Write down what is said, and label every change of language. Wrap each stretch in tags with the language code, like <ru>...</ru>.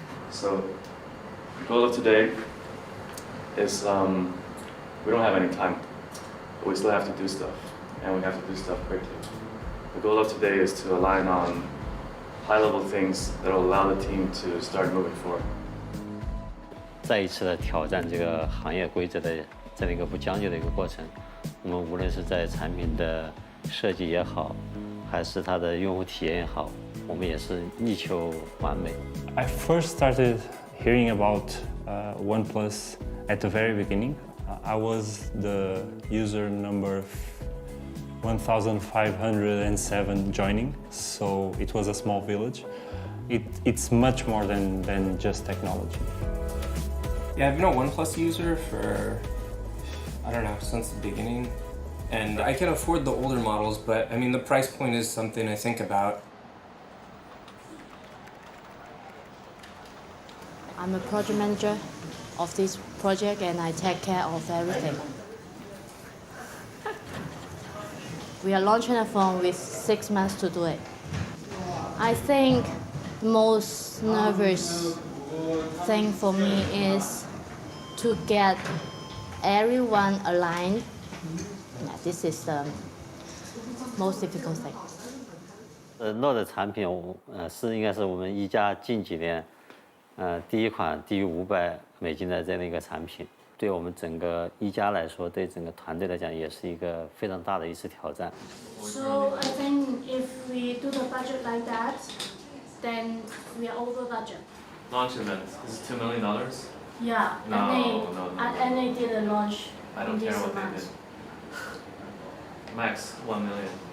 <en>So, the goal of today is we don't have any time, but we still have to do stuff, and we have to do stuff quickly. The goal of today is to align on high-level things that will allow the team to start moving forward.</en> <zh>再一次的挑战这个行业规则的这样一个不将就的一个过程。我们无论是在产品的设计也好，还是它的用户体验也好，我们也是力求完美。</zh> <en>I first started hearing about OnePlus at the very beginning. I was the user number 1,507 joining, so it was a small village. It's much more than just technology. Yeah, I've been a OnePlus user for, I don't know, since the beginning. And I can afford the older models, but I mean, the price point is something I think about. I'm a project manager of this project, and I take care of everything. We are launching a phone with 6 months to do it. I think the most nervous thing for me is to get everyone aligned. Yeah, this is the most difficult thing.</en> <zh>Node 产品，应该是我们一加近几年，第一款低于$500的这样的一个产品，对我们整个一加来说，对整个团队来讲，也是一个非常大的一次挑战。</zh> <en>So I think if we do the budget like that, then we are over budget. Launch event. This is $2 million. Yeah, No, no. and they did a launch. I don't care what they did. Max 1 million.</en>